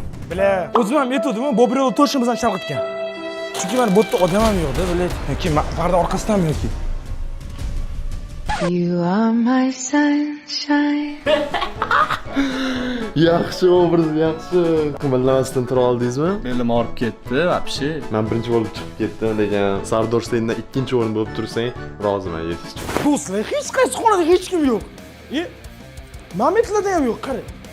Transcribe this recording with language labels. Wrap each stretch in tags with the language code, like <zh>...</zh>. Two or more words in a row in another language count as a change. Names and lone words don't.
<uz>Bila, o'zim ham aytuvdim, Bobrello точно bizdan chalg'itgan. Chunki mana bu yerda odam ham yo'q-da, bila. Yoki ma-, parda orqasidanmi yoki?</uz> <en>You are my sunshine.</en> <uz>Yaxshi obraz, yaxshi. Qimirlamasdan tura oldingizmi? Belim og'rib ketdi, вообще. Men birinchi bo'lib chiqib ketdim, lekin Sardor sendan ikkinchi o'rin bo'lib tursang, roziman, yetishdi. Do'stlar, hech qaysi xonada hech kim yo'q. E, Mametlarda ham yo'q, qarang.</uz>